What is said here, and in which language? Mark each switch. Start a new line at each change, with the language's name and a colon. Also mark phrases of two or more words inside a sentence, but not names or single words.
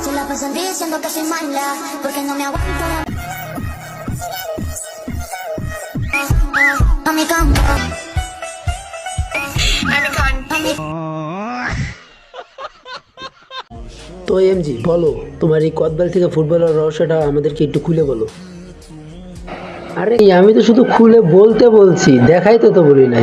Spanish: pasan diciendo que soy mala, porque no me aguanto. A mi campo.
Bangla: তো এমজি বলো, তোমার এই কদবেল থেকে ফুটবলের রহস্যটা আমাদেরকে একটু খুলে বলো। আরে আমি তো শুধু খুলে বলতে বলছি, দেখাইতে তো বলি নাই।